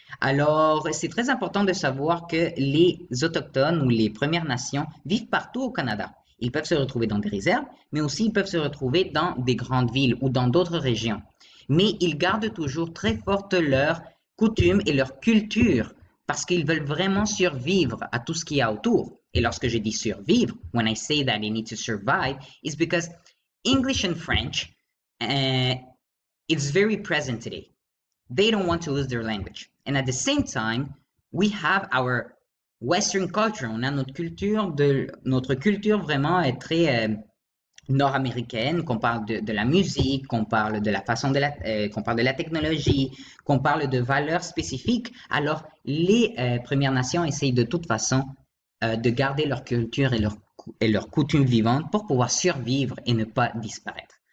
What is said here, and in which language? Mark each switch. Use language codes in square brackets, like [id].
[fr] Alors, c'est très important de savoir que les Autochtones ou les Premières Nations vivent partout au Canada. Ils peuvent se retrouver dans des réserves, mais aussi ils peuvent se retrouver dans des grandes villes ou dans d'autres régions. Mais ils gardent toujours très forte leur coutume et leur culture parce qu'ils veulent vraiment survivre à tout ce qu'il y a autour. Et lorsque je dis survivre, [en] when I say that they need to survive, is because English and French it's very present today. They don't want to lose their language. And at the same time, we have our Western culture. [fr] On a notre culture vraiment est très nord-américaine, qu'on parle de la musique, qu'on parle de la façon qu'on parle de la technologie, qu'on parle de valeurs spécifiques. Alors, les Premières Nations essayent de toute façon de garder leur culture et leur coutume vivante pour pouvoir survivre et ne pas disparaître.